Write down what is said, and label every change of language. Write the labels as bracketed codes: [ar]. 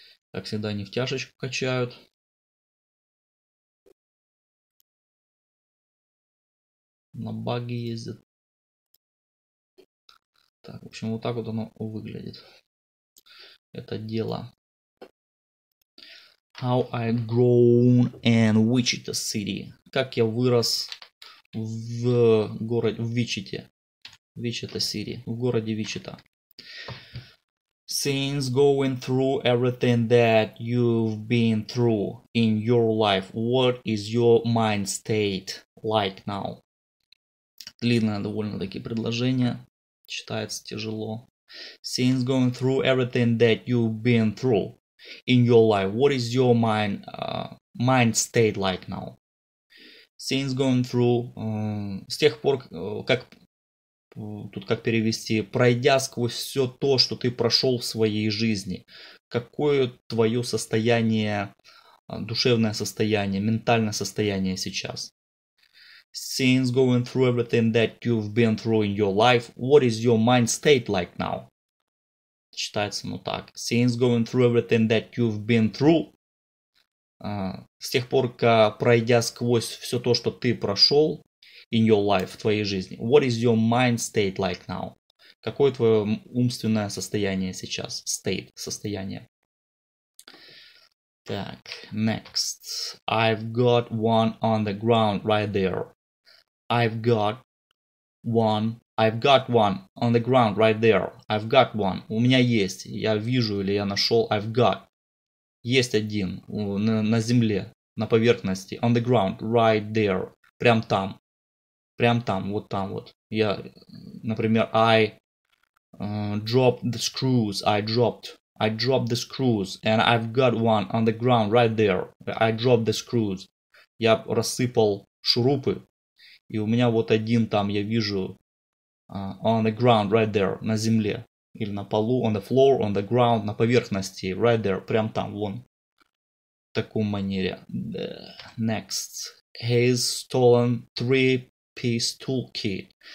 [ru] Как всегда, нефтяшечку качают. На баги ездят. Так, в общем, вот так вот оно выглядит. Это дело. [en] How I've grown in Wichita City. [ru] Как я вырос в Вичите. Wichita City. В городе Вичита. [en] Since going through everything that you've been through in your life, what is your mind state like now? [ru] Длинное довольно-таки предложение. Читается тяжело. [en] Since going through everything that you've been through in your life, what is your mind state like now? Since going through, [ru] с тех пор, как тут как перевести, пройдя сквозь все то, что ты прошел в своей жизни, какое твое состояние, душевное состояние, ментальное состояние сейчас? [en] Since going through everything that you've been through in your life, what is your mind state like now? [ru] Читается ну так. [en] Since going through everything that you've been through, [ru] с тех пор, как пройдя сквозь все то, что ты прошел [en] in your life, [ru] в твоей жизни, [en] what is your mind state like now? [ru] Какое твое умственное состояние сейчас? State, состояние. Так, next. [en] I've got one on the ground right there. I've got one on the ground right there. I've got one. [ru] У меня есть. Я вижу или я нашел. [en] I've got. [ru] Есть один на земле, на поверхности. On the ground right there. Прям там. Вот там вот. Я, например, [en] I dropped the screws. I dropped the screws. And I've got one on the ground right there. I dropped the screws. [ru] Я рассыпал шурупы. И у меня вот один там, я вижу, [en] on the ground, right there, [ru] на земле. Или на полу, [en] on the floor, on the ground, [ru] на поверхности, [en] right there, [ru] прям там, вон. В таком манере. Next. [en] He's stolen 3-piece toolkit.